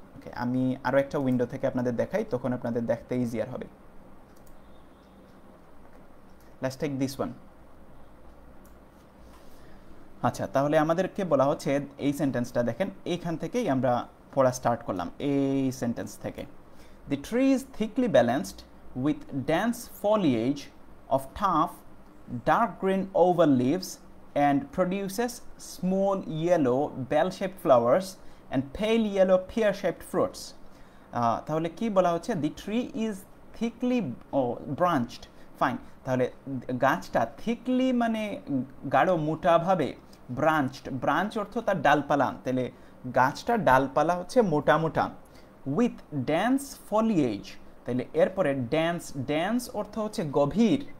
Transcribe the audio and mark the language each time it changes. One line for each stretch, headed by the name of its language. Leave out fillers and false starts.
Bangla: ওকে, আমি আরও একটা উইন্ডো থেকে আপনাদের দেখাই, তখন আপনাদের দেখতে ইজিয়ার হবে।
English: Let's take this one.
Bangla: আচ্ছা, তাহলে আমাদেরকে বলা হচ্ছে এই সেন্টেন্সটা দেখেন, এইখান থেকেই আমরা পড়া স্টার্ট করলাম। এই সেন্টেন্স থেকে,
English: the tree is thickly balanced with dense foliage of tough dark green oval leaves and produces small yellow bell-shaped flowers and pale yellow pear-shaped fruits.
Bangla: তাহলে কি বলা হচ্ছে,
English: the tree is thickly branched.
Bangla: Fine, তাহলে গাছটা থিকলি মানে গাঢ় মোটাভাবে, branched, branch অর্থ তার ডালপালা, তাহলে গাছটার ডালপালা হচ্ছে মোটা মোটা। উইথ ড্যান্স ফলিয়েজ, তাহলে এরপরে ড্যান্স, ড্যান্স অর্থ হচ্ছে গভীর।